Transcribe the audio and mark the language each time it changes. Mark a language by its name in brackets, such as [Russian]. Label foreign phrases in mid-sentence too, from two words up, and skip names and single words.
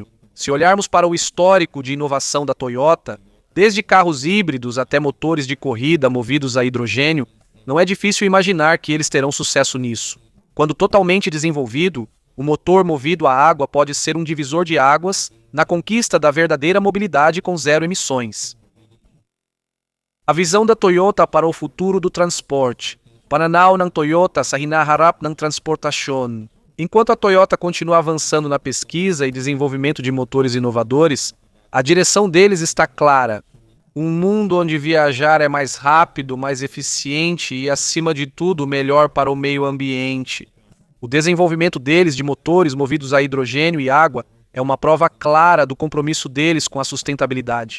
[Portuguese] Se olharmos para o histórico de inovação da Toyota, desde carros híbridos até motores de corrida movidos a hidrogênio, não é difícil imaginar que eles terão sucesso nisso. Quando totalmente desenvolvido, o motor movido a água pode ser um divisor de águas na conquista da verdadeira mobilidade com zero emissões. A visão da Toyota para o futuro do transporte. [Filipino] Pananaw ng Toyota sa hinaharap ng transportasyon. [Portuguese] Enquanto a Toyota continua avançando na pesquisa e desenvolvimento de motores inovadores, a direção deles está clara. Um mundo onde viajar é mais rápido, mais eficiente e, acima de tudo, melhor para o meio ambiente. O desenvolvimento deles de motores movidos a hidrogênio e água é uma prova clara do compromisso deles com a sustentabilidade.